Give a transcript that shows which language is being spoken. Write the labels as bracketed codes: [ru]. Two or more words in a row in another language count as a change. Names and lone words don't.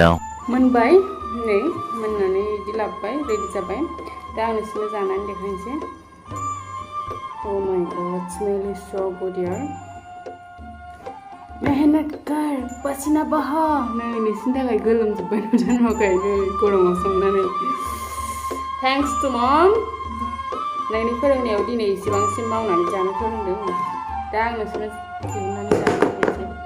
[brx] मोनबाय नै, मोननानै बिदि लाबोबाय, रेडि जाबाय। दा आं नोंसोरनो जानानै देखायनोसै। [en] Oh my god, smell is so good यार। [hi] मेहनत कर, पसीना बहा। [brx] नै नोंसोरनि थाखाय गोलोमजोब्बाय जानो हागौ नै गरमाव संनानै। [en] thanks to mom, [brx] नोंनि फोरोंनायाव दिनै इसेबांसिम मावनानै जानो फोरोंदों। दा आं नोंसोरनो दिहुननानै जानो देखायनोसै।